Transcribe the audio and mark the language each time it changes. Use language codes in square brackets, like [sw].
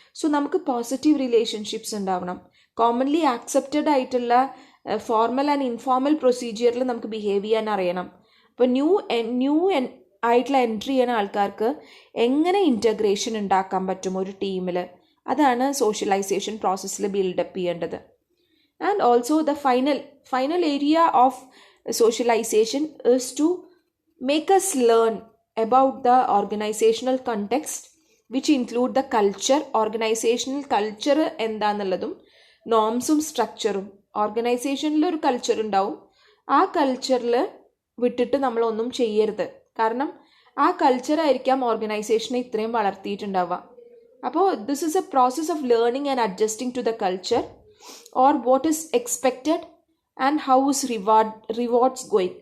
[ml] So നമുക്ക് positive relationships ഉണ്ടാവണം. Commonly accepted ആയിട്ടുള്ള ഫോർമൽ ആൻഡ് ഇൻഫോർമൽ പ്രൊസീജിയറിൽ നമുക്ക് ബിഹേവ് ചെയ്യാൻ അറിയണം. അപ്പോൾ ന്യൂ ആയിട്ടുള്ള എൻട്രി ചെയ്യുന്ന ആൾക്കാർക്ക് എങ്ങനെ ഇൻറ്റഗ്രേഷൻ ഉണ്ടാക്കാൻ പറ്റും ഒരു ടീമിൽ, അതാണ് സോഷ്യലൈസേഷൻ പ്രോസസ്സിൽ ബിൽഡപ്പ് ചെയ്യേണ്ടത്. [en] And also the final area of socialization is to make us learn about the organizational context which include the culture. [ml] Organizational culture എന്താന്നുള്ളതും നോംസും സ്ട്രക്ചറും. ഓർഗനൈസേഷനിൽ ഒരു കൾച്ചർ ഉണ്ടാവും, ആ കൾച്ചറിൽ വിട്ടിട്ട് നമ്മളൊന്നും ചെയ്യരുത്. കാരണം ആ കൾച്ചറായിരിക്കാം ഓർഗനൈസേഷനെ ഇത്രയും വളർത്തിയിട്ടുണ്ടാവുക. [en] അപ്പോൾ this is a process of learning and adjusting to the culture or what is expected and how is rewards going.